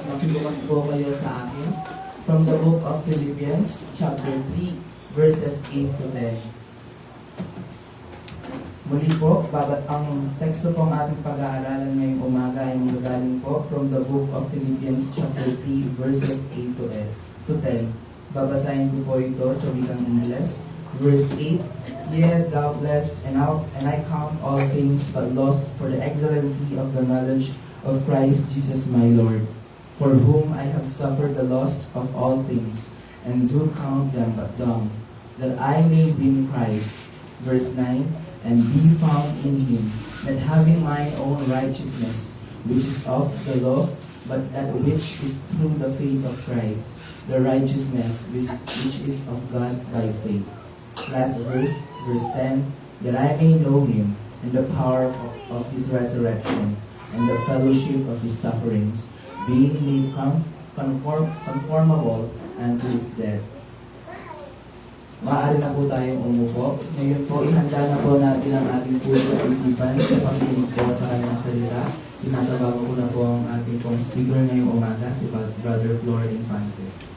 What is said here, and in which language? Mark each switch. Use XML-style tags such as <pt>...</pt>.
<tl>Makilumas po kayo sa akin</tl> <en>from the book of Philippians, chapter 3, verses 8 to 10.</en> <tl>Muli po, ang teksto po ng ating pag-aaralan ngayong umaga ay manggagaling po</tl> <en>from the book of Philippians, chapter 3, verses 8 to 10.</en> <tl>Babasahin ko po ito sa wikang Ingles.</tl> <en>Verse 8, Yea, doubtless, and I count all things but loss for the excellency of the knowledge of Christ Jesus my Lord, for whom I have suffered the loss of all things, and do count them but dung, that I may win Christ. Verse 9, And be found in him, not having mine own righteousness, which is of the law, but that which is through the faith of Christ, the righteousness which is of God by faith. Last verse, verse 10, that I may know him and the power of his resurrection and the fellowship of his sufferings, being made conformable unto his death.</en> <tl>Maaari na po tayong umupo. Ngayon po, ihanda na po natin ang ating puso at isipan sa pakikinig po sa kanyang salita. Tinatabago ko na po ang ating pong speaker ngayong umaga, si Brother Flor Infante.</tl>